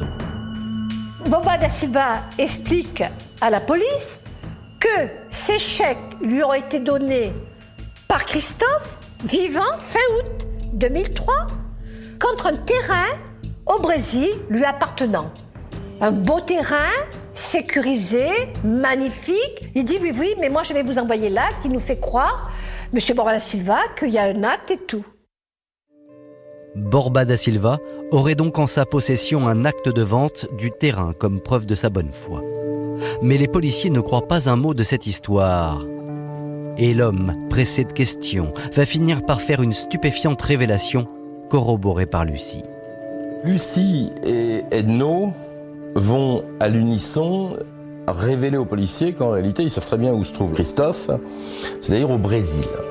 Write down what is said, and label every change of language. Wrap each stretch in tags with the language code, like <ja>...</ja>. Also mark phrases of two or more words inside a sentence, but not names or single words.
<fr>Borba da Silva explique à la police que ces chèques lui ont été donnés par Christophe, vivant fin août 2003, contre un terrain au Brésil lui appartenant. Un beau terrain, sécurisé, magnifique. Il dit oui, mais moi je vais vous envoyer là, qui nous fait croire Monsieur Borba da Silva qu'il y a un acte et tout. Borba da Silva aurait donc en sa possession un acte de vente du terrain comme preuve de sa bonne foi. Mais les policiers ne croient pas un mot de cette histoire. Et l'homme, pressé de questions, va finir par faire une stupéfiante révélation corroborée par Lucie. Lucie et Edno vont à l'unisson révéler aux policiers qu'en réalité ils savent très bien où se trouve Christophe, c'est-à-dire au Brésil.</fr>